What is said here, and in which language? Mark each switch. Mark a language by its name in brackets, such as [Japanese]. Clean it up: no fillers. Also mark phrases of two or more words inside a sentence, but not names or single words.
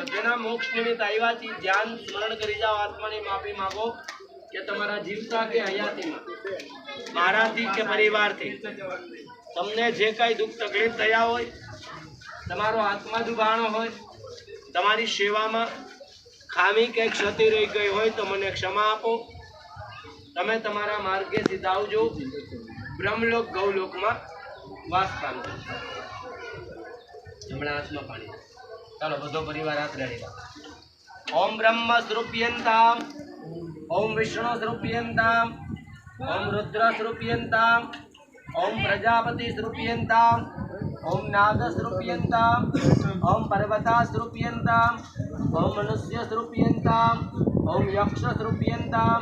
[Gujarati] જેના મોક્ષ નિમિત્ત આવ્યાથી ધ્યાન સ્મરણ કરી જાઓ, આત્માની માફી માગો કે તમારા જીવતા કે હયાતીમાં મારાથી કે પરિવારથી તમને જે કાંઈ દુઃખ તકલીફ થયા હોય, તમારો આત્મા દુભાણો હોય, તમારી સેવામાં ખામી કે ક્ષતિ રહી ગઈ હોય તો મને ક્ષમા આપો। તમે તમારા માર્ગે સીધાવજો, બ્રહ્મલોક ગૌલોકમાં વાસ પામજો। હમણાં હાથમાં પાણી ચાલો બધો પરિવાર હાથ રેડી રાખો। [Sanskrit] ઓમ બ્રહ્મ સ્વરૂપ્યંતામ ओम विष्णु स्वरूपियंताम ओम रुद्र स्वरूपियंताम ओम प्रजापति स्वरूपियंताम ओम नाग स्वरूपियंताम ओम पर्वता स्वरूपियंताम ओम मनुष्य स्वरूपियंताम ओम यक्ष स्वरूपियंताम